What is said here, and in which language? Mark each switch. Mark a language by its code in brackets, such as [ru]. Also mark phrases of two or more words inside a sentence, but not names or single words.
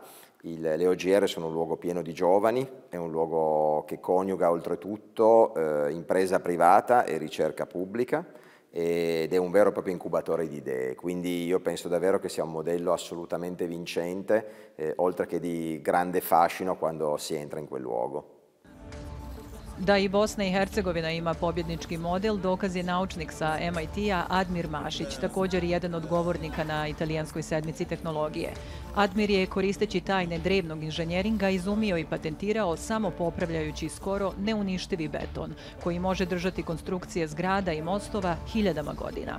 [it] Le OGR sono un luogo pieno di giovani, è un luogo che coniuga oltretutto impresa privata e ricerca pubblica ed è un vero e proprio incubatore di idee, quindi io penso davvero che sia un modello assolutamente vincente, oltre che di grande fascino quando si entra in quel luogo. [bs] Da i Bosna i Hercegovina ima pobjednički model, dokaz je naučnik sa MIT-a Admir Mašić, također jedan od govornika na italijanskoj sedmici tehnologije. Admir je, koristeći tajne drevnog inženjeringa, izumio i patentirao samo popravljajući skoro neuništivi beton, koji može držati konstrukcije zgrada i mostova hiljadama godina.